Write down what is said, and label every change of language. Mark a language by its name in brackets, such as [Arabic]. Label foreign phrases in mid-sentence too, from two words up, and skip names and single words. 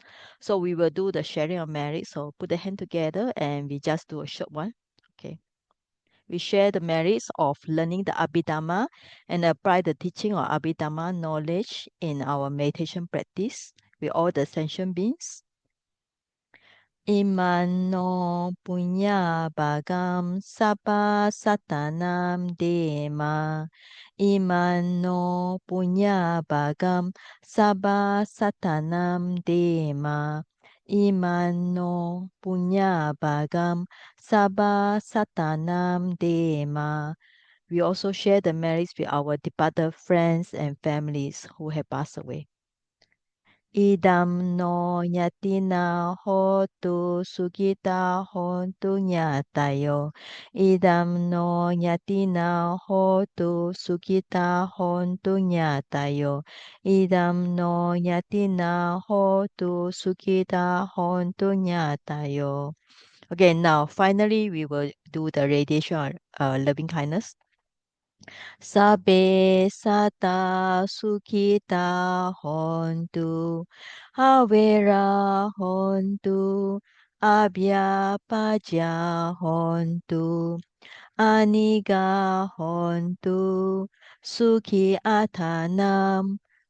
[English] So we will do the sharing of merit. So put the hand together and we just do a short one. Okay. We share the merits of learning the Abhidhamma and apply the teaching of Abhidhamma knowledge in our meditation practice with all the sentient beings. [Pali] Imano punya bagam sabba satanam dema. Imano punya bagam sabba satanam dema. Imano punya bagam sabba satanam dema. [English] We also share the merits with our departed friends and families who have passed away. [Pali] Idam no nyatina hotu sugita hontu nyatayo. Idam no nyatina hotu sugita hontu nyatayo. Idam no nyatina hotu sugita hontu nyatayo. [English] Okay, now finally we will do the radiation loving kindness. [Pali] Sabe sata sukita hontu, avera hontu, abya paja hontu, aniga hontu, suki atanam,